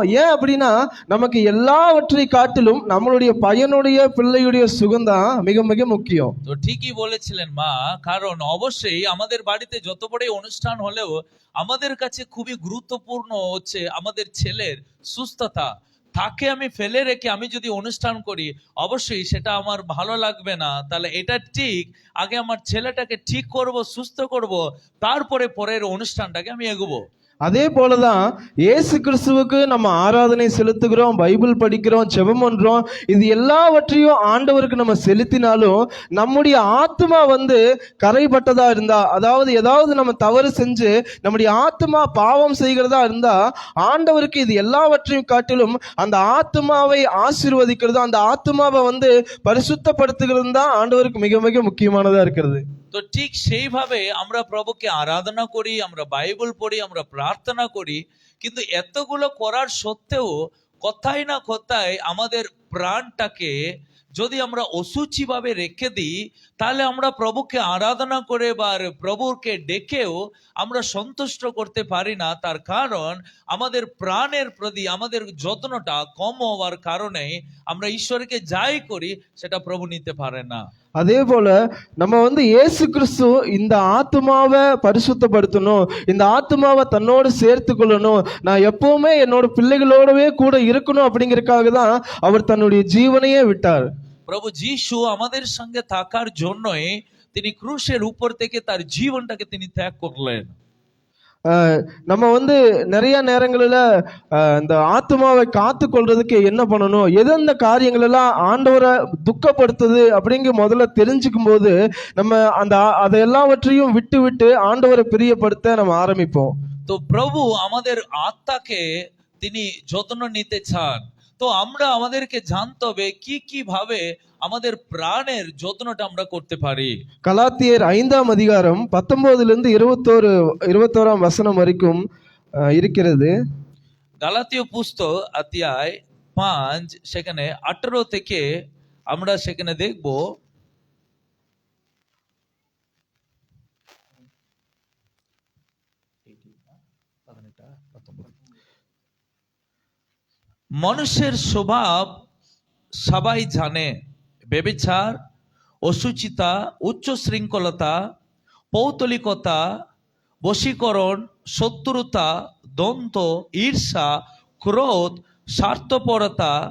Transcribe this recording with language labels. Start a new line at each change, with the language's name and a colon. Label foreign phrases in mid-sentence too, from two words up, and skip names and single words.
Tamil: ஏன் அப்படின்னா, நமக்கு எல்லாவற்றை காட்டிலும் நம்மளுடைய பையனுடைய பிள்ளையுடைய சுகம்தான் மிக மிக முக்கியம்.
Bangla: তো ঠিকই বলেছিলেন মা, কারণ অবশ্যই আমাদের বাড়িতে যত বড়ই অনুষ্ঠান হলেও আমাদের কাছে খুবই গুরুত্বপূর্ণ হচ্ছে আমাদের ছেলের সুস্থতা। তাকে আমি ফেলে রেখে আমি যদি অনুষ্ঠান করি, অবশ্যই সেটা আমার ভালো লাগবে না। তাহলে এটা ঠিক, আগে আমার ছেলেটাকে ঠিক করব, সুস্থ করব, তারপরে পরের অনুষ্ঠানটাকে আমি এগোবো।
Tamil: அதே போலதான் இயேசு கிறிஸ்துவுக்கு நம்ம ஆராதனை செலுத்துகிறோம், பைபிள் படிக்கிறோம், ஜெபம் பண்றோம். இது எல்லாவற்றையும் ஆண்டவருக்கு நம்ம செலுத்தினாலும் நம்முடைய ஆத்மா வந்து கரைப்பட்டதா இருந்தா, அதாவது ஏதாவது நம்ம தவறு செஞ்சு நம்முடைய ஆத்மா பாவம் செய்கிறதா இருந்தா, ஆண்டவருக்கு இது எல்லாவற்றையும் காட்டிலும் அந்த ஆத்மாவை ஆசீர்வதிக்கிறது, அந்த ஆத்மாவை வந்து பரிசுத்தப்படுத்துகிறது தான் ஆண்டவருக்கு மிக மிக முக்கியமானதா இருக்கிறது.
Bangla: তো ঠিক সেইভাবে আমরা প্রভুকে আরাধনা করি, আমরা বাইবেল পড়ি, আমরা প্রার্থনা করি, কিন্তু এতগুলো করার সত্ত্বেও কোথায় না কোথায় আমাদের প্রাণটাকে যদি আমরা অসুচি ভাবে রেখে দিই, তাহলে আমরা প্রভুকে আরাধনা করে বা প্রভুকে ডেকেও আমরা সন্তুষ্ট করতে পারি না। তার কারণ আমাদের প্রাণের প্রতি আমাদের যত্নটা কম হওয়ার কারণে আমরা ঈশ্বরকে যাই করি সেটা প্রভু নিতে পারে না।
Tamil: அதே போல நம்ம வந்து இயேசு கிறிஸ்து இந்த ஆத்மாவை பரிசுத்தப்படுத்தணும், இந்த ஆத்மாவை தன்னோடு சேர்த்து கொள்ளணும், நான் எப்பவுமே என்னோட பிள்ளைகளோடவே கூட இருக்கணும் அப்படிங்கறதுக்காக தான் அவர் தன்னுடைய ஜீவனையே விட்டார்।
Bangla: প্রভু যিশু আমাদের সঙ্গে থাকার জন্যই তিনি ক্রুশের উপর থেকে তার জীবনটাকে তিনি ত্যাগ করলেন।
Tamil: நம்ம வந்து நிறைய நேரங்களில் இந்த ஆத்மாவை காத்து கொள்றதுக்கு என்ன பண்ணணும், எந்தெந்த காரியங்கள் எல்லாம் ஆண்டவரை துக்கப்படுத்துது அப்படிங்கிற முதல்ல தெரிஞ்சுக்கும் போது நம்ம அதை எல்லாவற்றையும் விட்டு விட்டு ஆண்டவரை பிரியப்படுத்த நம்ம ஆரம்பிப்போம்.
Bangla: তো প্রভু আমাদের আত্মাকে তিনি যত্ন নিতে চান। তো আমরা আমাদেরকে জানতে হবে কি কি ভাবে আমাদের প্রাণের যত্নটা আমরা করতে পারি।
Tamil: கலாத்தியர் 5ஆம் அதிகாரம் 19 21 வசனம் வரைக்கும் இருக்கிறது.
Bangla: গালাতীয় পুস্তক অধ্যায় 5 সেখানে 18 থেকে আমরা সেখানে দেখব মানুষের স্বভাব সবাই জানে, ব্যভিচার, অসুচিতা, উচ্চ শৃঙ্খলতা, পৌতলিকতা, বশীকরণ, শত্রুতা, দ্বন্দ্ব, ঈর্ষা, ক্রোধ, স্বার্থপরতা,